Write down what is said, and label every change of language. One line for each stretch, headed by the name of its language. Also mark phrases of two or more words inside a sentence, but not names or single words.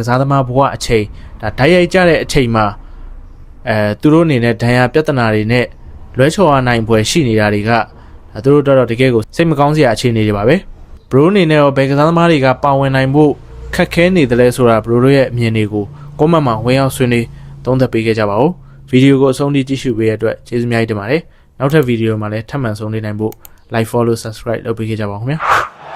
Burmese: စားသမားဘဝအချိန်ဒါဓာတ်ရိုက်ကြတဲ့အချိန်မှာသူတို့အနေနဲ့ဒဏ်ရာပြဿနာတွေနဲ့လွဲချော်ရနိုင်ဖွယ်ရှိနေတာတွေကဒါသူတို့တော့တကယ်ကိုစိတ်မကောင်းစရာအခြေအနေတွေပါပဲဘရိုအနေနဲ့ရောဘယ်ကစားသမားတွေကပါဝင်နိုင်ဖို့ခက်ခဲနေတယ်လဲဆိုတာဘရိုတို့ရဲ့အမြင်တွေကိုကွန်မန့်မှာဝင်ရောက်ဆွေးနွေးသုံးသပ်ပေးခဲ့ကြပါဦးဗီဒီယိုကိုအဆုံးထိကြည့်ရှုပေးတဲ့အတွက်ကျေးဇူးအများကြီးတင်ပါတယ်နောက်ထပ်ဗီဒီယိုမှာလည်းထပ်မံဆုံနေနိုင်ဖို့
English: like follow subscribe
Burmese: လုပ်ပေးခဲ့ကြပါဦးခင်ဗျာ